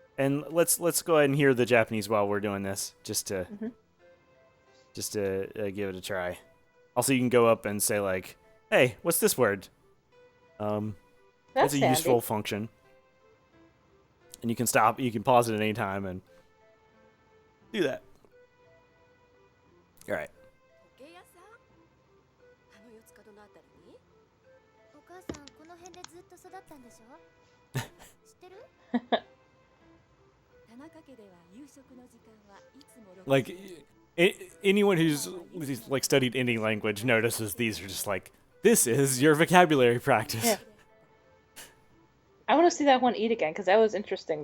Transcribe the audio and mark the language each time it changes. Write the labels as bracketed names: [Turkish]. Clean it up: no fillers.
[English] And let's go ahead and hear the Japanese while we're doing this, just to give it a try. Also, you can go up and say like, "Hey, what's this word?" That's It's a handy. useful function. And you can stop. You can pause it at any time and do that. All right. [Japanese] 時計屋さんあの四つ角のあたりにお母さん、この辺でずっと育ったんでしょ知ってる田中家では夕食の時間はいつも6 [English] Like anyone who's like studied any language notices these are just like, this is your vocabulary practice. Yeah. I want to see that one eat again because that was interesting.